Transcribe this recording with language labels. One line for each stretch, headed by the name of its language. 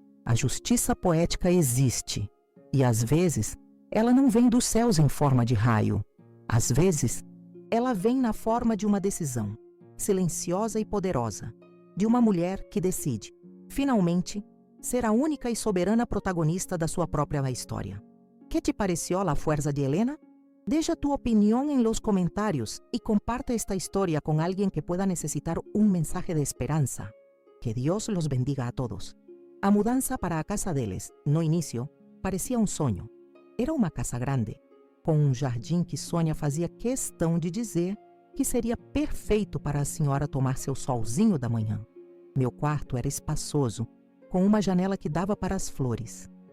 Portuguese: A justiça poética existe, e às vezes ela não vem dos céus em forma de raio. Às vezes, ela vem na forma de uma decisão, silenciosa e poderosa, de uma mulher que decide, finalmente, ser a única y soberana protagonista da sua própria história.
Spanish: ¿Qué te pareció la fuerza de Helena? Deja tu opinión en los comentarios y comparta esta historia con alguien que pueda necesitar un mensaje de esperanza. Que Dios los bendiga a todos.
Portuguese: A mudança para a casa deles, no início, parecia um sonho. Era uma casa grande, com um jardim que Sônia fazia questão de dizer que seria perfeito para a senhora tomar seu solzinho da manhã. Meu quarto era espaçoso, com uma janela que dava para as flores.